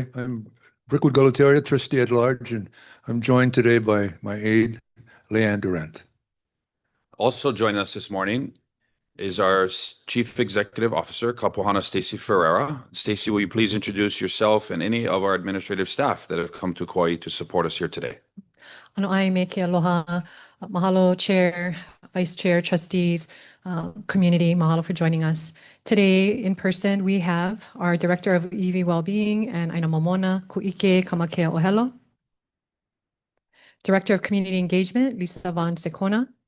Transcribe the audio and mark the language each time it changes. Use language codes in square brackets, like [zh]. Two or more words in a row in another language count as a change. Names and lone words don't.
[en] I'm Brickwood Galataria, trustee at large, and I'm joined today by my aide, Leanne Durant. Also joining us this morning is our Chief Executive Officer, Pouhana Stacy Ferreira. Stacy, will you please introduce yourself and any of our administrative staff that have come to Kauaʻi to support us here today? [haw] Ano ai me ke aloha. [en] Mahalo, Chair, Vice Chair, Trustees, community. Mahalo for joining us. Today, in person, we have our Director of EV Wellbeing and Aina Momona, Ku'ike Kamakea Ohelo. Director of Community Engagement, Lisa Von Sekona.